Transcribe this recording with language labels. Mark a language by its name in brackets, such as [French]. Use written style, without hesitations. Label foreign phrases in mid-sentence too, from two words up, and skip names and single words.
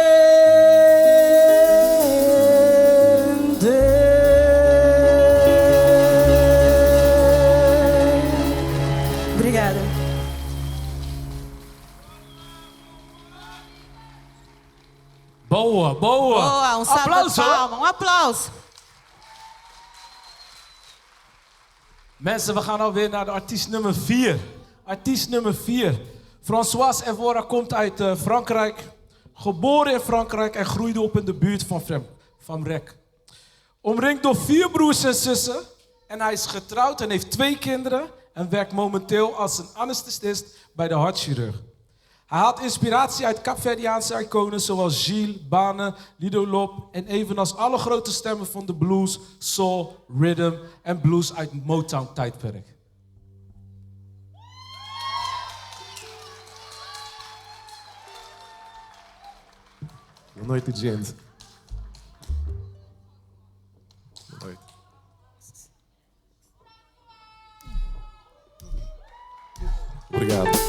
[Portuguese] Obrigada. Boa, boa. Boa, um salve de Aplauso. palma, um aplauso. [Dutch] Mensen, we gaan alweer naar de artiest nummer 4. Artiest nummer 4. Françoise Evora komt uit Frankrijk. Geboren in Frankrijk en groeide op in de buurt van Rek. Omringd door 4 broers en zussen. En hij is getrouwd en heeft 2 kinderen. En werkt momenteel als een anesthesist bij de hartchirurg. Hij haalt inspiratie uit Kaapverdiaanse iconen zoals Gilles, Bane, Lido Lop en evenals alle grote stemmen van de blues, soul, rhythm en blues uit Motown-tijdperk. [Portuguese] Boa noite, gente. Boa noite. Obrigado.